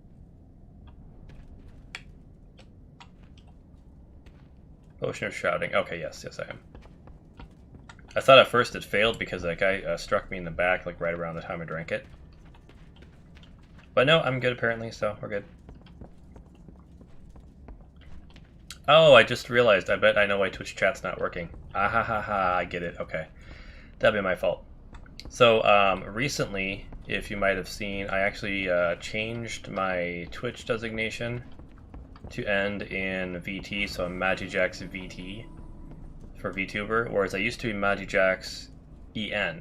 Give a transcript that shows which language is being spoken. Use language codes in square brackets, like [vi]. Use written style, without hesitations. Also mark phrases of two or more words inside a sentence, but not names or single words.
[en] Potion of Shrouding. Okay, yes, I am. I thought at first it failed because that guy struck me in the back like right around the time I drank it. But no, I'm good apparently, so we're good. Oh, I just realized. I bet I know why Twitch chat's not working. Ah ha ha ha, I get it. Okay. That'd be my fault. So, recently, if you might have seen, I actually changed my Twitch designation to end in VT, so I'm MajiJax VT for VTuber, whereas I used to be MajiJax EN.